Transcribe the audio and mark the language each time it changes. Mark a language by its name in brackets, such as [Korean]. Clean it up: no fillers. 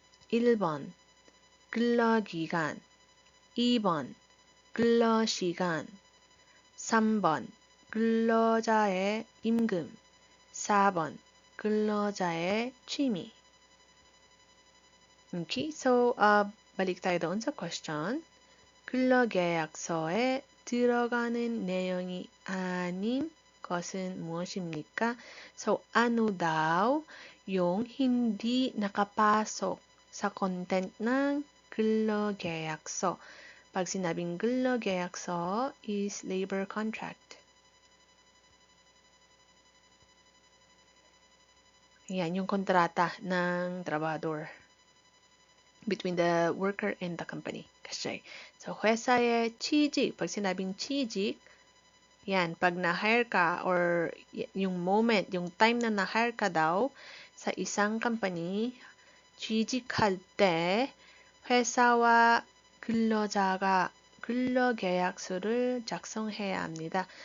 [Korean] 1번 근로기간 2번 근로시간 3번 근로자의 임금 4번 근로자의 취미. [English] Okay, so [Filipino] balik tayo doon sa question. [Korean] 근로계약서에 들어가는 내용이 아닌 것은 무엇입니까? [Filipino] So, ano daw yung hindi nakapasok sa content ng 근로계약서? Pag sinabing [English] 근로계약서 is labor contract. [Filipino] Yan, yung kontrata ng trabador [English] between the worker and the company. [Filipino] Kasi, so, 회사의 취직, pag sinabing 취직, yan, pag na-hire ka or yung moment, yung time na na-hire ka daw sa isang company, [Korean] 취직할 때 회사와 근로자가 근로계약서를 작성해야 합니다.